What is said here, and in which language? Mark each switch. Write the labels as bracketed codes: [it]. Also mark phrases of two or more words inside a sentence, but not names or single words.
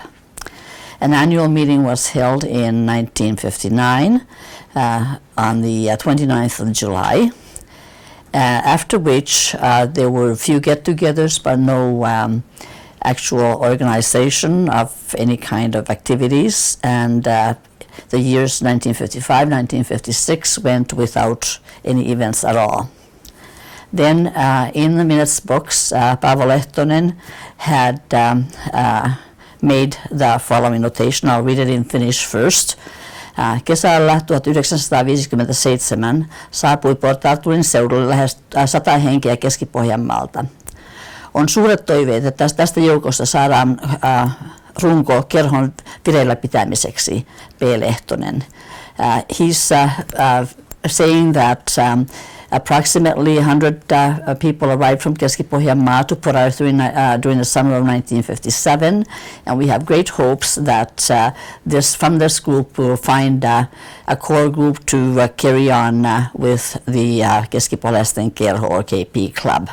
[en] An annual meeting was held in 1959 on the 29th of July, after which there were a few get-togethers, but no actual organization of any kind of activities, and the years 1955, 1956 went without any events at all. Then in the minutes books, Paavo Lehtonen had made the following notation. I'll read it in Finnish first. [fi] Kesällä 1957 saapui Port Arturin seudulle lähes 100 henkeä Keski-Pohjanmaalta. On suuret toiveet, että tästä joukosta saadaan runko kerhon vireillä pitämiseksi, P. Lehtonen. [en] He's saying that approximately 100 people arrived from Keski-Pohjanmaa to Port Arthur during the summer of 1957, and we have great hopes that from this group we'll find a core group to carry on with the Keski-Pohjalaisten Kerho or KP Club.